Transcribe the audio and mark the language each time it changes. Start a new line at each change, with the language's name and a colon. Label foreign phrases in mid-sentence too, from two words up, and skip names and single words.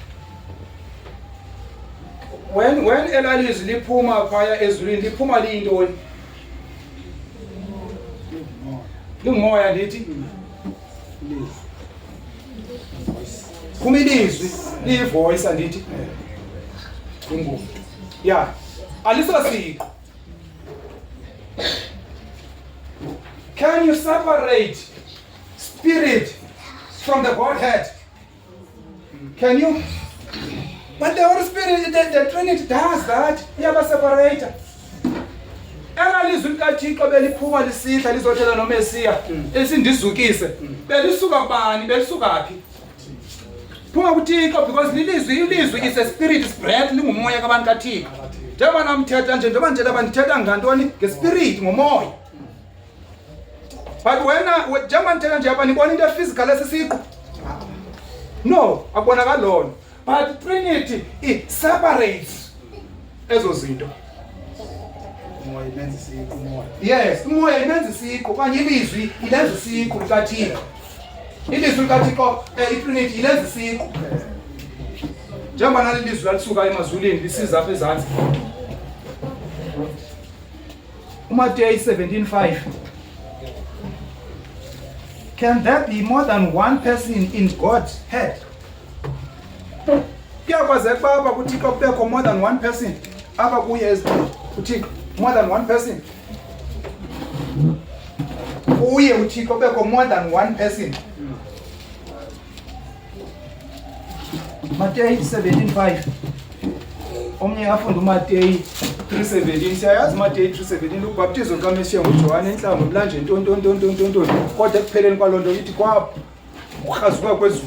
Xhosa: When elalizwi liphuma phaya ezulwini liphuma liyintoni? Lingumoya ndithi. Phuma ilizwi, liyivoice andithi. Ingubo. Yeah. Alisasika.
English: Can you separate spirit from the Godhead? Can you? But the Holy Spirit, the Trinity does that.
Xhosa: Iyaba separator. Elalizwi likaThixo beliphuma lisihla lizothela noMesiya esindizukise. Belisuka kubani? Belisuka phi? Phuma kuThixo because ilizwi
English: is a spirit, is breath,
Xhosa: lingumoya kabantu kaThixo. Njengoba namthetha nje njengoba nje labandithetha ngantoni ngespirit ngomoya. But njengoba nithetha nje abanibona into physical esisiqu. No, akubonakala lona.
English: But Trinity it separates
Xhosa: ezo zinto. Umoya imenza isiqu umoya. Yes, umoya imenza isiqu kanye ilizwi ilenza isiqu likaThixo. Ilizwi likaThixo iTrinity ilenza isiqu. Njengoba nali ilizwi lalisuka emazulwini lisiza apha ezantsi. uMateyu 17:5.
English: Can there be more than one person in God's head?
Xhosa: Kuyakwazeka uba apha kuThixo kubekho
English: more than one person.
Xhosa: Apha kuye uThixo
English: more than one person.
Xhosa: Kuye uThixo kubekho
English: more than one person.
Xhosa: Mateyu 17:5. Omnye afunda uMateyu 3:17. Siyayazi uMateyu 3:17 ubhaptizo kaMesiya nguJohane enhlamvu mlanje ntontontontontonton. Kodwa ekupheleni kwalonto ithi kwaukhazuka kwezulu.